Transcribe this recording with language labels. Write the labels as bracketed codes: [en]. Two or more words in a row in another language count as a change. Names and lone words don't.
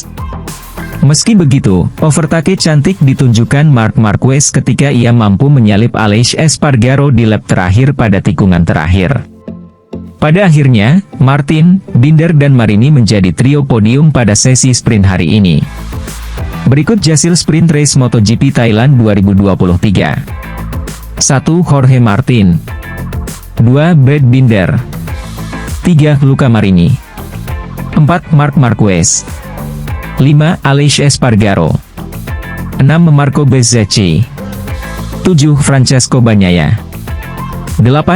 [id] Meski begitu, overtake cantik ditunjukkan Marc Marquez ketika ia mampu menyalip Aleix Espargaro di lap terakhir pada tikungan terakhir. Pada akhirnya, Martin, Binder dan Marini menjadi trio podium pada sesi sprint hari ini. Berikut hasil [en] sprint race [id] MotoGP Thailand 2023. 1. Jorge Martin. 2. Brad Binder. 3. Luca Marini. 4. Marc Marquez. 5. Aleix Espargaro. 6. Marco Bezzecchi. 7. Francesco Bagnaia. 8.